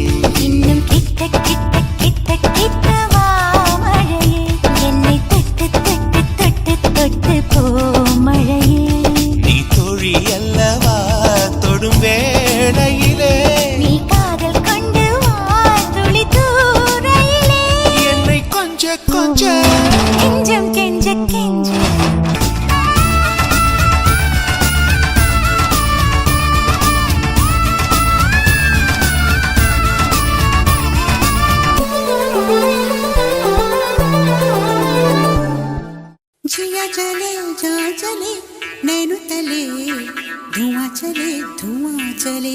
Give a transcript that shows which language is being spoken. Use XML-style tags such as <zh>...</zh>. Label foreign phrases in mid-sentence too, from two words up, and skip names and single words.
<ta>இன்னும் கிட்ட கிட்ட கிட்ட கிட்ட வா மழையே என்னை தொட்டு தொட்டு தொட்டு தொட்டு போ மழையே நீ தோழி அல்லவா தொடும் வேளையிலே நீ காதல் கொண்டு வா துளி தூரையிலே என்னை கொஞ்ச கொஞ்ச கெஞ்சம் கெஞ்ச கெஞ்ச</ta> <hi>जिया चले जा चले नैनु तले धुआं चले</hi>